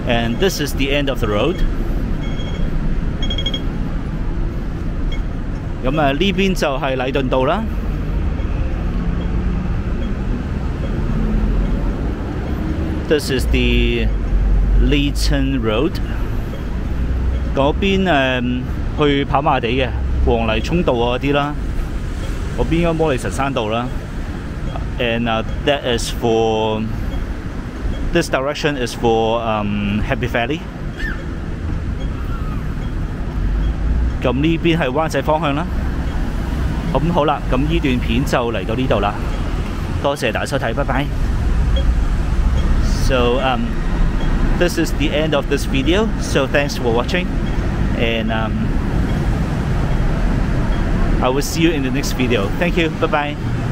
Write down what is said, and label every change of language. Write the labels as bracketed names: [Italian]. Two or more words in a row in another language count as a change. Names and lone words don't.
[English] And this is the end of the road. [Cantonese] 咁呢邊就係禮頓道啦。 [English] This is the Leighton Road. [Cantonese] 嗰邊去跑馬地嘅黃泥涌道嗰啲啦，嗰邊應該摩利神山道啦。 [English] And that is for this direction is for Happy Valley. [Cantonese] 咁呢邊係灣仔方向啦。咁好啦，咁呢段片就嚟到呢度啦。多謝大家收睇，拜拜。 [English] So this is the end of this video. So thanks for watching, and I will see you in the next video. Thank you. Bye bye.